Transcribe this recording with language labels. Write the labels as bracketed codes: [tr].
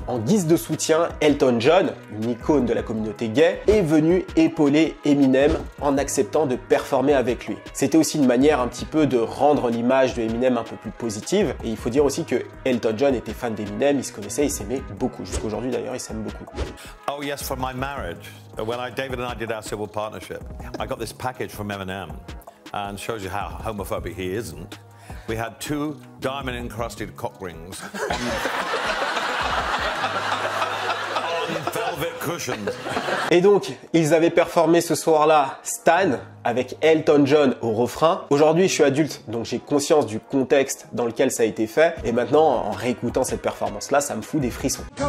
[fr] En guise de soutien, Elton John, une icône de la communauté gay, est venu épauler Eminem en acceptant de performer avec lui. C'était aussi une manière un petit peu de rendre l'image de Eminem un peu plus positive. Et il faut dire aussi que Elton John était fan d'Eminem, ils se connaissaient, ils s'aimaient beaucoup. Jusqu'aujourd'hui d'ailleurs, ils s'aiment beaucoup. [en] Oh yes, for my marriage, when David and I did our civil partnership, I got this package from Eminem. And shows you how homophobic he isn't. We had 2 diamond-encrusted cock rings on velvet cushions. [fr] Et donc, ils avaient performé ce soir-là Stan avec Elton John au refrain. Aujourd'hui, je suis adulte, donc j'ai conscience du contexte dans lequel ça a été fait. Et maintenant, en réécoutant cette performance-là, ça me fout des frissons.